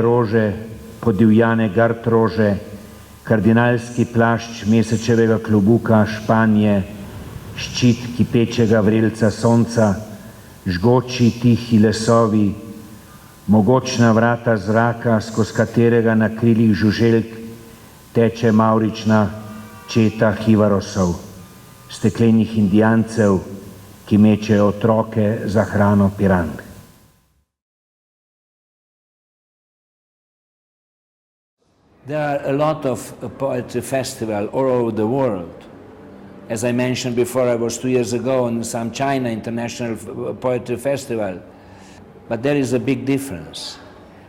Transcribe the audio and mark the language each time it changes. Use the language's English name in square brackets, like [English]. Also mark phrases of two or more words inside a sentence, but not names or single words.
[Slovenian] rože, podivjane gard rože, kardinalski plašč mesečevega klobuka Španije, ščit kipečega vrelca sonca, žgoči tihi lesovi, mogočna vrata zraka, skozi katerega na krilih žuželk teče mavrična četa hivarosov, steklenih indijancev, ki mečejo otroke za hrano pirang. [English] There are a lot of poetry festivals all over the world. As I mentioned before, I was 2 years ago on some China International Poetry Festival. But there is a big difference.